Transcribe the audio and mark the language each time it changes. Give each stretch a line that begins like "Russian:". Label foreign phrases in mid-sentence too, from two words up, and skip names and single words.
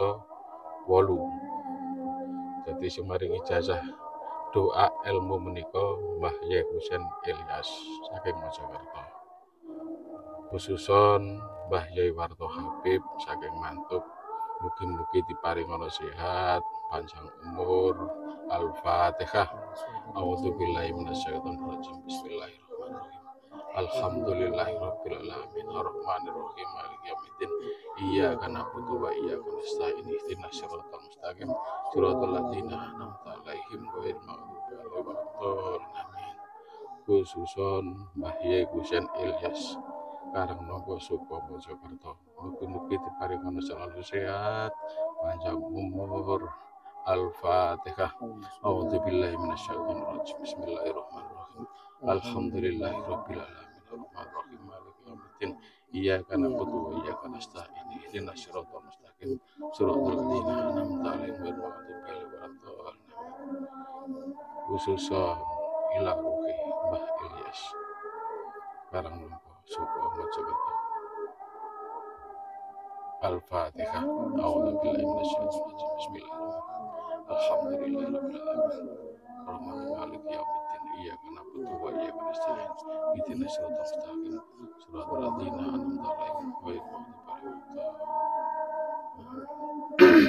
Javanese: Jadi sing maring ijazah doa ilmu menika Mbah Kyai Kusen Ilyas saking Mojokerto. Khususon Mbah Kyai Warto Habib saking Mantub, mugi-mugi diparingono sehat, panjang umur.
Arabic: Al-Fatihah. أعوذ بالله من الشيطان الرجيم. بسم الله الرحمن الرحيم. الحمد لله رب العالمين. الرحمن الرحيم. مالك يوم الدين. إياك نعبد وإياك نستعين. اهدنا الصراط المستقيم. صراط الذين أنعمت عليهم غير المغضوب عليهم ولا الضالين. Amin.
Javanese: Khususon Mbah Kyai Kusen Ilyas Karangnangka Soko Mojokerto. Mugi-mugi diparingono selalu sehat, panjang umur.
Arabic: Al-Fatihah. أعوذ بالله من الشيطان الرجيم. بسم الله الرحمن الرحيم. الحمد لله رب العالمين. الرحمن الرحيم. مالك يوم الدين. إياك نعبد وإياك نستعين. اهدنا الصراط المستقيم. المستقيم صراط الذين أنعمت عليهم غير المغضوب عليهم ولا الضالين. خصوصا إلى روح
Javanese: Mbah Ilyas barang mongko sapa maca kita.
Arabic: Al-Fatihah. أعوذ بالله من الشيطان الرجيم. بسم الله الرحمن الرحيم. الحمد لله رب العالمين. الرحمن مالك يوم الدين. إياك نعبد وإياك نستعين. اهدنا الصراط المستقيم. صراط الذين أنعمت عليهم غير المغضوب عليهم.